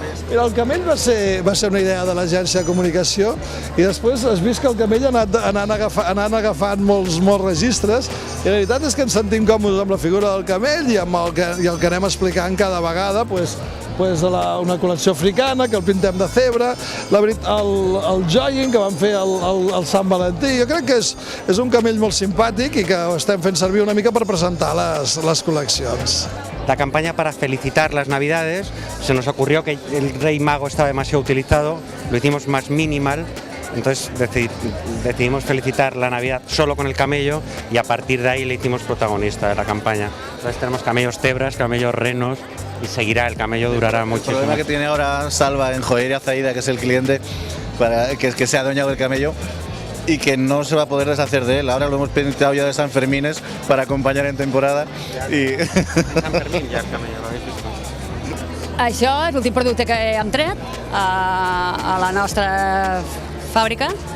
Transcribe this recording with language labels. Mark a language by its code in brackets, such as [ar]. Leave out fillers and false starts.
[ca] Mira, el Camell va ser una idea de l'agència de comunicació i després has vist que el Camell ha anat agafant molts registres i la veritat és que ens sentim còmodes amb la figura del Camell i amb el que anem explicant cada vegada, una col·lecció africana, que el pintem de cebre, el jogging que vam fer al Sant Valentí. Jo crec que és un camell molt simpàtic i que ho estem fent servir una mica per presentar les col·leccions. [es] La campaña para felicitar las Navidades, se nos ocurrió que el Rey Mago estaba demasiado utilizado, lo hicimos más minimal, entonces decidimos felicitar la Navidad solo con el camello y a partir de ahí le hicimos protagonista de la campaña. Entonces tenemos camellos cebras, camellos renos y seguirá, el camello durará muchísimo. El problema que tiene ahora Salva en Joyería Zaida, que es el cliente que se ha adueñado del camello y que no se va a poder deshacer de él. Ahora lo hemos pintado ya de San Fermines para acompañar en temporada. San Fermín [ca] ja [es] el camello, lo habéis visto. [ca] Això és l'últim producte que hem tret a la nostra fàbrica.